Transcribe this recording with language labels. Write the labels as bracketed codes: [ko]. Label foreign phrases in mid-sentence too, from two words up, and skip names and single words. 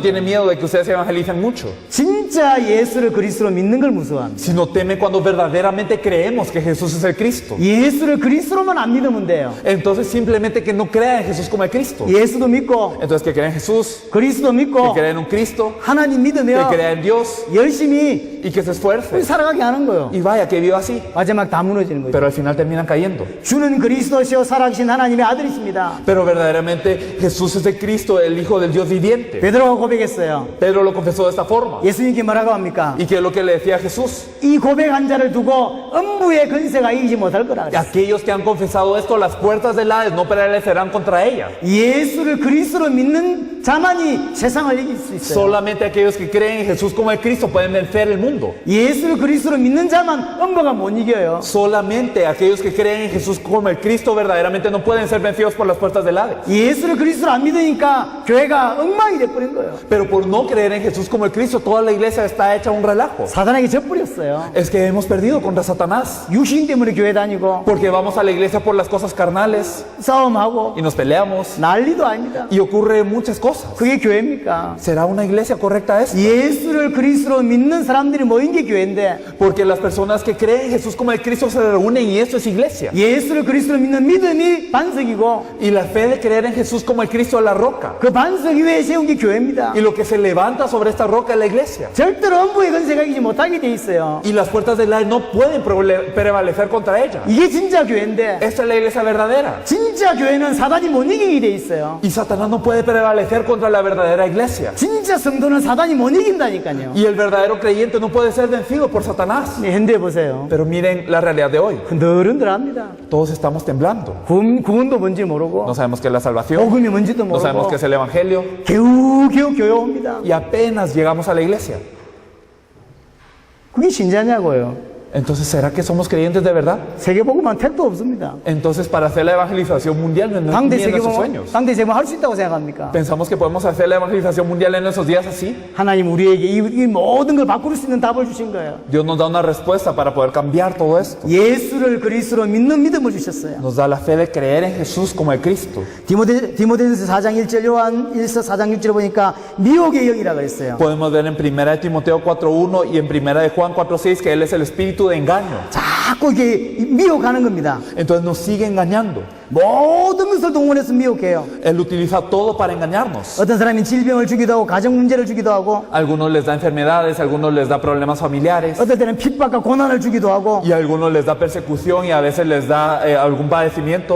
[es] tiene miedo de que ustedes se evangelizan mucho. [ko] 진짜 예수를 그리스도로 믿는 걸 무서워합니다. [es] Sino teme cuando verdaderamente creemos que Jesús es el Cristo. [ko] 예수를 그리스도로만 안 믿으면 돼요. [es] Entonces simplemente que no crean en Jesús como el Cristo. [ko] 예수도 믿고 [es] Entonces que crean en Jesús, [ko] 그리스도 [es] que [ko] 믿고 [es] crean en un Cristo, [ko] 하나님 [es] que [ko] 믿으며 [es] crean en Dios [ko] 열심히 [es] y que se esfuerce. [ko] 살아가게 하는 거예요. [es] Y vaya, que viva así. [ko] 마지막 다 무너지는 거죠. [es] Pero al final terminan cayendo. [ko] 주는 그리스도시요 살아계신 하나님의 아들이십니다. [es] Pero verdaderamente Jesús es el Cristo, el Hijo del Dios viviente. [ko] 베드로가 고백했어요. [es] Pedro lo confesó de esta forma. [ko] 예수님께 뭐라고 합니까? [es] ¿Y qué es lo que le decía a Jesús? [ko] 이 고백한 자를 두고 음부의 건세가 이기지 못할 거라 그랬어요. [es] Aquellos que han confesado esto, las puertas del Hades no prevalecerán contra ella. [ko] 예수를 그리스도로 믿는 자만이 세상을 이길 수 있어요. [es] Solamente aquellos que creen en Jesús como el Cristo pueden vencer el mundo. [ko] 예수를 그리스도로 믿는 자만 음부가 못 이겨요. [es] Solamente aquellos que creen en Jesús como el Cristo verdaderamente no pueden ser vencidos por las puertas del Hades. [ko] 예수를 그리스도로 안 믿으니까 교회가 엉망이 돼버린 거예요. [es] Pero por no creer en Jesús como el Cristo, toda la iglesia está hecha un relajo. [ko] 사단에게 져버렸어요. [es] Es que hemos perdido contra Satanás. [ko] 육신 때문에 교회 다니고 [es] Porque vamos a la iglesia por las cosas carnales [ko] 싸움하고 [es] y nos peleamos [ko] 난리도 아닙니다. [es] y ocurre muchas cosas. [ko] 그게 교회입니까? [es] ¿Será una iglesia correcta esta? [ko] 예수를 그리스도로 믿는 사람들이 사람들이 모인 게 교회인데 [es] Porque las personas que creen en Jesús como el Cristo se reúnen y eso es iglesia. [ko] 예수를 그리스도로 믿는 믿음이 반석이고 [es] Y la fe de creer en Jesús como el Cristo es la roca. [ko] 그 반석 위에 세운 게 교회입니다. [es] Y lo que se levanta sobre esta roca es la iglesia. [ko] 절대로 엄부의 건세가 이기지 못하게 돼 있어요. [es] Y las puertas del aire no pueden prevalecer contra ella. [ko] 이게 진짜 교회인데 [es] Esta es la iglesia verdadera. [ko] 진짜 교회는 사단이 못 이기게 돼 있어요. [es] Y Satanás no puede prevalecer contra la verdadera iglesia. [ko] 진짜 성도는 사단이 못 이긴다니까요. [es] Y el verdadero creyente no puede ser vencido por Satanás. [ko] 네, 현대 보세요. [es] Pero miren la realidad de hoy. [ko] 흔들흔들합니다. [es] Todos estamos temblando. [ko] 구원도 뭔지 모르고 [es] No sabemos qué es la salvación. [ko] 복음이 뭔지도 [es] No sabemos [ko] 모르고 [es] qué es el evangelio. [ko] 겨우겨우 교회 옵니다. [es] Y apenas llegamos a la iglesia. [ko] 그게 신자냐고요. [es] Entonces, ¿será que somos creyentes de verdad? [ko] 세계복음만 택도 없습니다. [es] Entonces, para hacer la evangelización mundial no es [ko] 당대 [es] ni en nuestros [ko] 세계복음 [es] sueños. [ko] 당대 세계복음 할 수 있다고 생각합니까? [es] Pensamos que podemos hacer la evangelización mundial en esos días así. [ko] 하나님 우리에게 이 모든 걸 바꿀 수 있는 답을 주신 거예요. [es] Dios nos da una respuesta para poder cambiar todo esto. [ko] 예수를 그리스도로 믿는 믿음을 주셨어요. [es] Nos da la fe de creer en Jesús como el Cristo. [ko] 디모데전서 4장 1절 요한 1서 4장 6절에 보니까 미혹의 영이라고 그랬어요. [es] Podemos ver en 1 de Timoteo 4.1 y en 1 de Juan 4.6 que Él es el espíritu de engaño. [ko] 자꾸 이게 미혹하는 겁니다. [es] Entonces nos sigue engañando. [ko] 모든 것을 동원해서 미혹해요. [es] Él utiliza todo para engañarnos. [ko] 어떤 사람이 질병을 주기도 하고 가정 문제를 주기도 하고 [es] Algunos les da enfermedades, algunos les da problemas familiares [ko] 어떨 때는 핍박과 고난을 주기도 하고 [es] y a algunos les da persecución y a veces les da algún padecimiento.